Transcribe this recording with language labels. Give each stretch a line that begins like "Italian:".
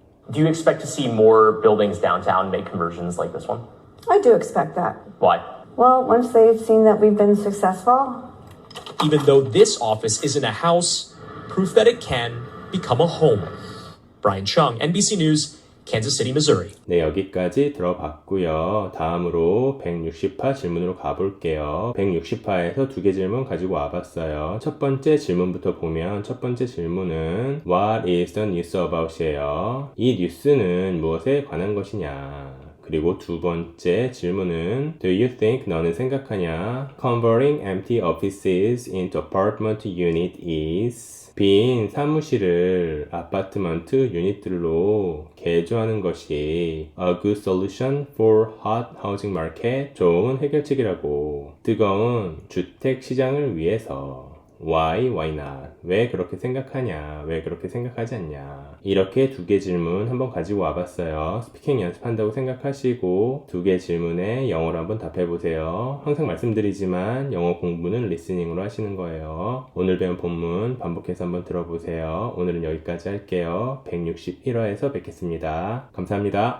English: Do you expect to see more buildings downtown make conversions like this one? I do expect that. Why? Well, once they've seen that we've been successful. Even though this office isn't a house, proof that it can become a home. Brian Chung, NBC News, Kansas City, Missouri.
Korean: 네, 여기까지 들어봤고요. 다음으로 160화 질문으로 가볼게요. 160화에서 두 개 질문 가지고 와봤어요. 첫 번째 질문부터 보면 첫 번째 질문은
English: What is the news about
Korean: 이에요. 이 뉴스는 무엇에 관한 것이냐.
English: 그리고 두 번째 질문은 Do you think
Korean: 너는 생각하냐
English: Converting empty offices into apartment unit is
Korean: 빈 사무실을 아파트먼트 유닛들로 개조하는 것이
English: a good solution for hot housing market
Korean: 좋은 해결책이라고 뜨거운 주택 시장을 위해서
English: Why not?
Korean: 왜 그렇게 생각하냐? 왜 그렇게 생각하지 않냐? 이렇게 두 개 질문 한번 가지고 와봤어요. 스피킹 연습한다고 생각하시고 두 개 질문에 영어로 한번 답해보세요. 항상 말씀드리지만 영어 공부는 리스닝으로 하시는 거예요. 오늘 배운 본문 반복해서 한번 들어보세요. 오늘은 여기까지 할게요. 161화에서 뵙겠습니다. 감사합니다.